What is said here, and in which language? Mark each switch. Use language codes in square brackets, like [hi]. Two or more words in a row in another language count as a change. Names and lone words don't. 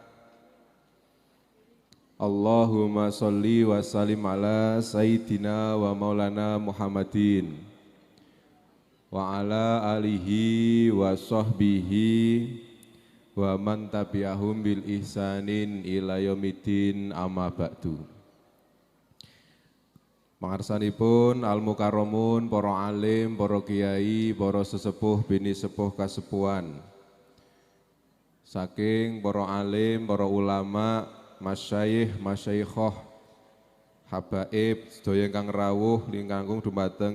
[ar] اللهم صل وسلم على سيدنا ومولانا محمد وعلى آله وصحبه ومن تبعهم بإحسان إلى يوم الدين أما بعد. [jv] Pangarsanipun [ar] المكرمون, [jv] para alim, para kiai, para sesepuh bini sepuh kasepuhan. Saking para alim, para ulama, masyayikh, masyayikhoh, habaib, sedaya ingkang rawuh lingkangkung dumateng